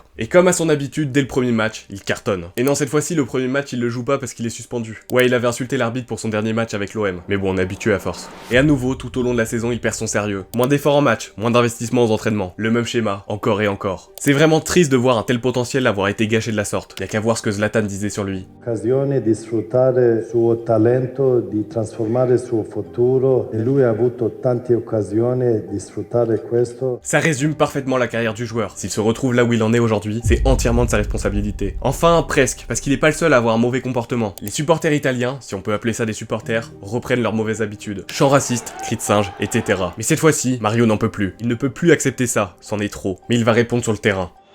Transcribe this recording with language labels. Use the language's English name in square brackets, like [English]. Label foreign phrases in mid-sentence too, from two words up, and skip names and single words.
[French] Et comme à son habitude, dès le premier match, il cartonne. Et non, cette fois-ci, le premier match, il le joue pas parce qu'il est suspendu. Ouais, il avait insulté l'arbitre pour son dernier match avec l'OM. Mais bon, on est habitué à force. Et à nouveau, tout au long de la saison, il perd son sérieux. Moins d'efforts en match, moins d'investissement aux entraînements. Le même schéma, encore et encore. C'est vraiment triste de voir un tel potentiel avoir été gâché de la sorte. Y a qu'à voir ce que Zlatan disait sur lui. [Italian] Occasione di sfruttare suo talento, di trasformare suo futuro e lui ha avuto tante occasioni di sfruttare questo. [French] Ça résume parfaitement la carrière du joueur. S'il se retrouve là où il en est aujourd'hui, c'est entièrement de sa responsabilité. Enfin, presque, parce qu'il est pas le seul à avoir un mauvais comportement. Les supporters italiens, si on peut appeler ça des supporters, reprennent leurs mauvaises habitudes. Chants racistes, cris de singe, etc. Mais cette fois-ci, Mario n'en peut plus. Il ne peut plus accepter ça, c'en est trop. Mais il va répondre sur le terrain.